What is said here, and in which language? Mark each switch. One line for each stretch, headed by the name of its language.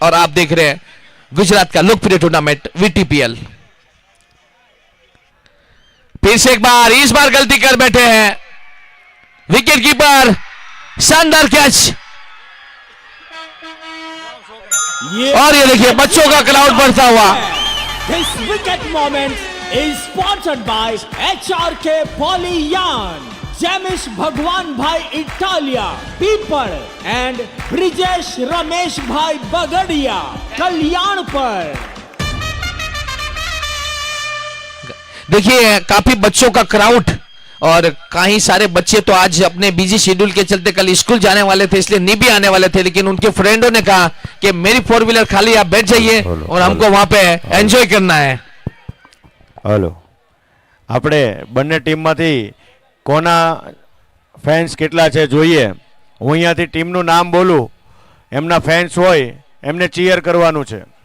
Hindi: और आप देख रहे हैं गुजरात का लोकप्रिय टूर्नामेंट VTPL। फिर से एक बार, इस बार गलती कर बैठे हैं विकेट कीपर, शानदार कैच। और ये देखिए बच्चों का क्राउड बढ़ता हुआ।
English: This wicket moment is sponsored by HRK Polyyan, Jamish Bhagwan Bhai Italia, People and Brijesh Ramesh Bhai Bagadia, Kalyanpur।
Hindi: देखिए काफी बच्चों का क्राउड, और कई सारे बच्चे तो आज अपने बिजी शेड्यूल के चलते कल स्कूल जाने वाले थे, इसलिए नहीं भी आने वाले थे, लेकिन उनके फ्रेंडों ने कहा कि मेरी 4 व्हीलर खाली, आप बैठ जाइए और हमको वहां पे एंजॉय करना है।
Gujarati: હલો, આપણે બંને ટીમમાંથી કોના ફેન્સ કેટલા છે જોઈએ। હું અહીંયાથી ટીમનું નામ બોલું, એમના ફેન્સ હોય એમને ચીયર કરવાનું છે।